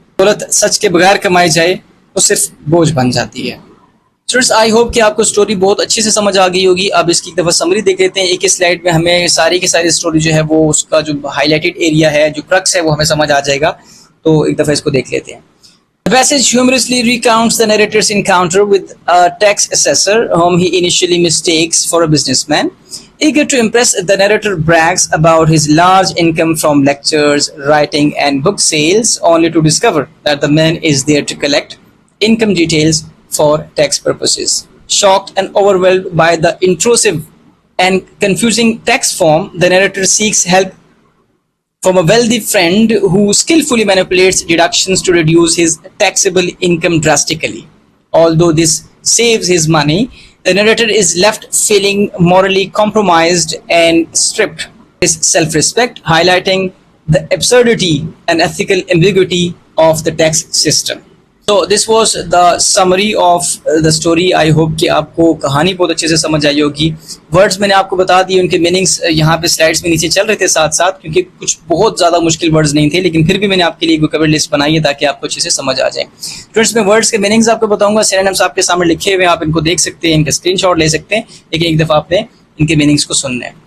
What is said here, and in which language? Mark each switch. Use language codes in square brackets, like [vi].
[ur] دولت سچ کے بغیر کمائی جائے وہ صرف بوجھ بن جاتی ہے. اسٹوڈنٹس, آئی ہوپ کہ آپ کو اسٹوری بہت اچھے سے سمجھ آ گئی ہوگی. اب اس کی ایک دفعہ سمری دیکھ لیتے ہیں. ایک ہی سلائڈ میں ہمیں ساری کی ساری اسٹوری جو ہے وہ اس کا جو ہائی لائٹڈ ایریا ہے, جو کرکس ہے, وہ ہمیں سمجھ آ جائے گا. تو ایک دفعہ اس کو دیکھ لیتے ہیں. [en] The passage humorously recounts the narrator's encounter with a tax assessor whom he initially mistakes for a businessman. Eager to impress, the narrator brags about his large income from lectures, writing, and book sales, only to discover that the man is there to collect income details for tax purposes. Shocked and overwhelmed by the intrusive and confusing tax form, the narrator seeks help from a wealthy friend who skillfully manipulates deductions to reduce his taxable income drastically. Although this saves his money, the narrator is left feeling morally compromised and stripped of his self-respect, highlighting the absurdity and ethical ambiguity of the tax system. So this was the summary of the story. I hope [ur] کہ آپ کو کہانی بہت اچھے سے سمجھ آئی ہوگی. Words میں نے آپ کو بتا دیے, ان کے میننگس یہاں پہ سلائڈس میں نیچے چل رہے تھے ساتھ ساتھ, کیونکہ کچھ بہت زیادہ مشکل ورڈز نہیں تھے, لیکن پھر بھی میں نے آپ کے لیے ووکیبلری لسٹ بنائی ہے تاکہ آپ کو اچھے سے سمجھ آ جائیں. اسٹوڈنٹس, میں ورڈز کے میننگز آپ کو بتاؤں گا. سینونیمز آپ کے سامنے لکھے ہوئے ہیں, آپ ان کو دیکھ سکتے ہیں, ان کا اسکرین شاٹ لے سکتے ہیں, لیکن ایک دفعہ آپ نے ان کے میننگس کو سننا ہے.